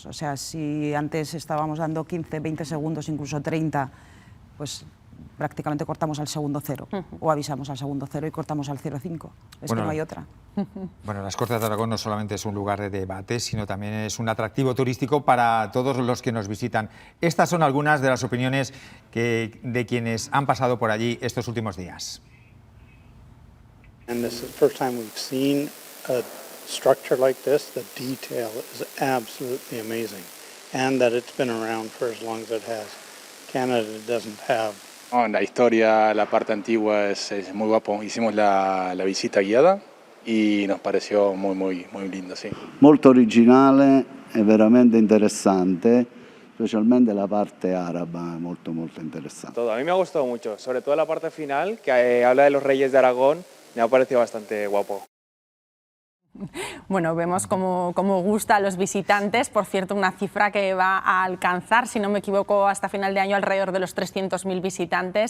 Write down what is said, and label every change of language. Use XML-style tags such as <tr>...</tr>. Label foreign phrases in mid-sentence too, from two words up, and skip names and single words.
<es>O sea, si antes estábamos dando 15, 20 segundos, incluso 30, pues prácticamente cortamos al segundo cero, o avisamos al segundo cero y cortamos al 0,5. Es que no hay otra. Bueno, las Cortes de Aragón no solamente es un lugar de debate, sino también es un atractivo turístico para todos los que nos visitan. Estas son algunas de las opiniones de quienes han pasado por allí estos últimos días.</es> <en>And this is the first time we've seen a structure like this. The detail is absolutely amazing, and that it's been around for as long as it has. Canada doesn't have.</en> <es>La historia, la parte antigua es muy guapo. Hicimos la visita guiada y nos pareció muy lindo, sí.</es> <it>Molto originale e veramente interessante, specialmente la parte araba, molto interessante.</it> <es>Todo. A mí me ha gustado mucho, sobre todo la parte final, que habla de los reyes de Aragón, me ha parecido bastante guapo. Bueno, vemos cómo gusta a los visitantes. Por cierto, una cifra que va a alcanzar, si no me equivoco, hasta final de año alrededor de los 300.000 visitantes.</es>